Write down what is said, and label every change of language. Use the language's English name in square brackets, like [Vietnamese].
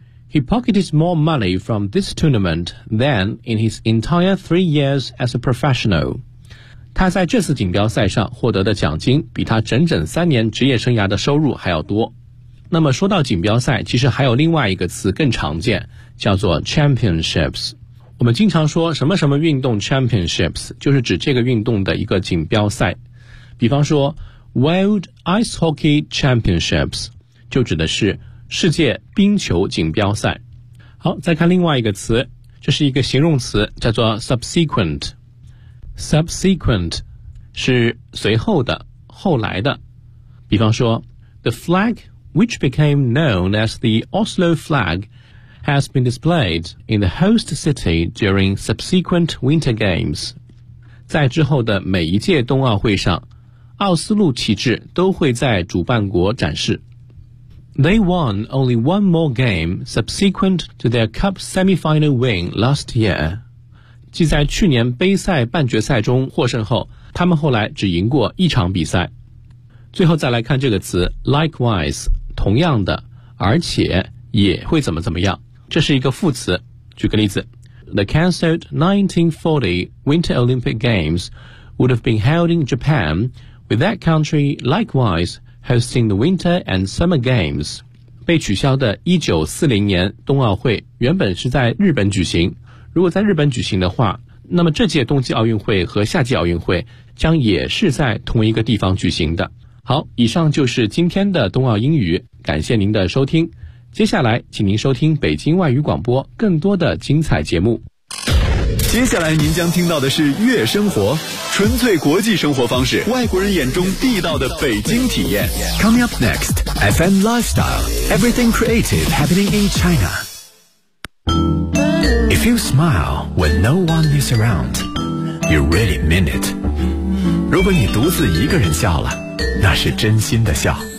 [English] He pocketed more money from this tournament than in his entire 3 years as a professional。 [Chinese] 他在这次锦标赛上获得的奖金比他整整3年职业生涯的收入还要多。那么说到锦标赛，其实还有另外一个词更常见，叫做 championships。我们经常说什么什么运动 championships， 就是指这个运动的一个锦标赛。比方说 World Ice Hockey Championships 就指的是世界冰球锦标赛。好，再看另外一个词，这是一个形容词，叫做 subsequent。 Subsequent 是随后的、后来的。比方说 [English] The flag which became known as the Oslo flag has been displayed in the host city during subsequent winter games. [Chinese] 在之后的每一届冬奥会上，奥斯陆旗帜都会在主办国展示。 [English] They won only one more game subsequent to their cup semifinal win last year. [Chinese] 即在去年杯赛半决赛中获胜后，他们后来只赢过一场比赛。最后再来看这个词 likewise， 同样的，而且也会怎么怎么样，这是一个副词。举个例子， [English] The cancelled 1940 Winter Olympic Games would have been held in Japan with that country likewise hosting the Winter and Summer Games。 [Chinese] 被取消的1940年冬奥会原本是在日本举行，如果在日本举行的话，那么这届冬季奥运会和夏季奥运会将也是在同一个地方举行的。好，以上就是今天的冬奥英语，感谢您的收听。接下来请您收听北京外语广播更多的精彩节目。接下来您将听到的是悦生活，纯粹国际生活方式，外国人眼中地道的北京体验。 [English] Coming up next FM Lifestyle Everything Creative Happening in ChinaIf you smile when no one is around, you really mean it. [Chinese] 如果你独自一个人笑了，那是真心的笑。